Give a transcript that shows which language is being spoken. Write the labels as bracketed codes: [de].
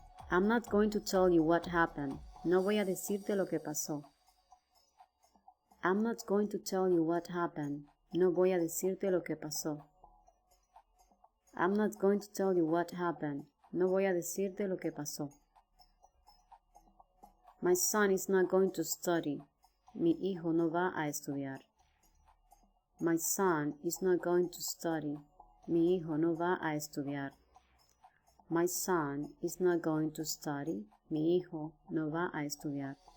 [en] I'm not going to tell you what happened. [es] No voy a decirte lo que pasó. [en] I'm not going to tell you what happened. [es] No voy a decirte lo que pasó. [en] I'm not going to tell you what happened. [es] No voy a decirte lo que pasó. [en] My son is not going to study. [es] Mi hijo no va a estudiar. [en] My son is not going to study. [es] Mi hijo no va a estudiar. [en] My son is not going to study. [es] Mi hijo no va a estudiar.